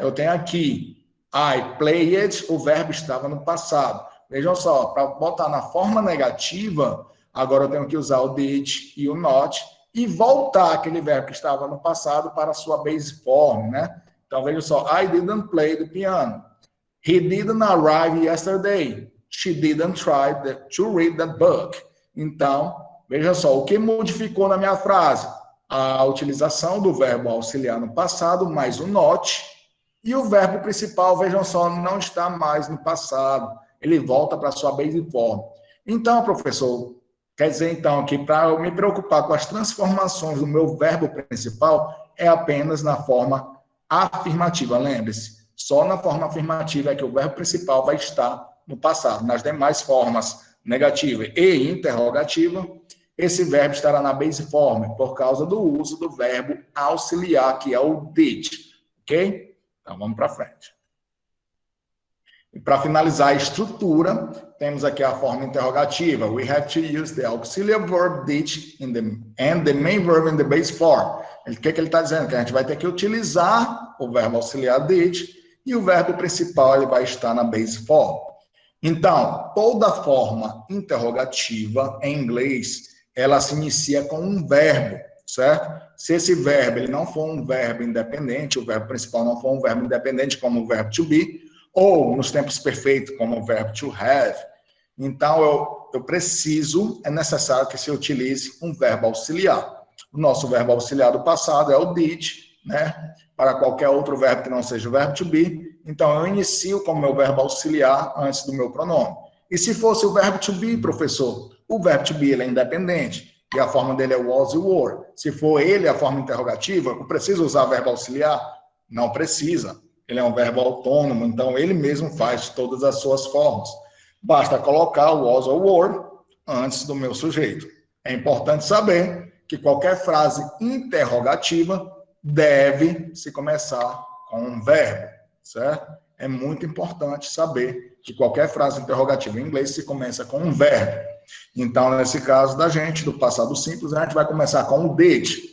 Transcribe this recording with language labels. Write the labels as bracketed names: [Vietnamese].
[Portuguese] Eu tenho aqui, [English] I played, [Portuguese] o verbo estava no passado. Vejam só, para botar na forma negativa, agora eu tenho que usar o did e o not e voltar aquele verbo que estava no passado para a sua base form, né? Então, vejam só, [English] I didn't play the piano. He didn't arrive yesterday. She didn't try to read that book. [Portuguese] Então, veja só, o que modificou na minha frase? A utilização do verbo auxiliar no passado, mais o not, e o verbo principal, vejam só, não está mais no passado. Ele volta para a sua base form. Então, professor, quer dizer então que para eu me preocupar com as transformações do meu verbo principal, é apenas na forma afirmativa, lembre-se. Só na forma afirmativa é que o verbo principal vai estar no passado. Nas demais formas, negativa e interrogativa, esse verbo estará na base form, por causa do uso do verbo auxiliar, que é o did. Ok? Então, vamos para frente. E para finalizar a estrutura, temos aqui a forma interrogativa. [English] We have to use the auxiliary verb did and the main verb in the base form. [Portuguese] O que ele está dizendo? Que a gente vai ter que utilizar o verbo auxiliar did e o verbo principal ele vai estar na base form. Então, toda forma interrogativa em inglês, ela se inicia com um verbo, certo? Se esse verbo ele não for um verbo independente, o verbo principal não for um verbo independente, como o verbo to be, ou nos tempos perfeitos, como o verbo to have, então eu preciso, é necessário que se utilize um verbo auxiliar. O nosso verbo auxiliar do passado é o did, né? Para qualquer outro verbo que não seja o verbo to be, então eu inicio com o meu verbo auxiliar antes do meu pronome. E se fosse o verbo to be, professor, o verbo to be ele é independente, e a forma dele é was e were. Se for ele a forma interrogativa, eu preciso usar verbo auxiliar? Não precisa. Ele é um verbo autônomo, então ele mesmo faz todas as suas formas. Basta colocar o was ou were antes do meu sujeito. É importante saber que qualquer frase interrogativa deve se começar com um verbo, certo? É muito importante saber que qualquer frase interrogativa em inglês se começa com um verbo. Então, nesse caso da gente, do passado simples, a gente vai começar com o did.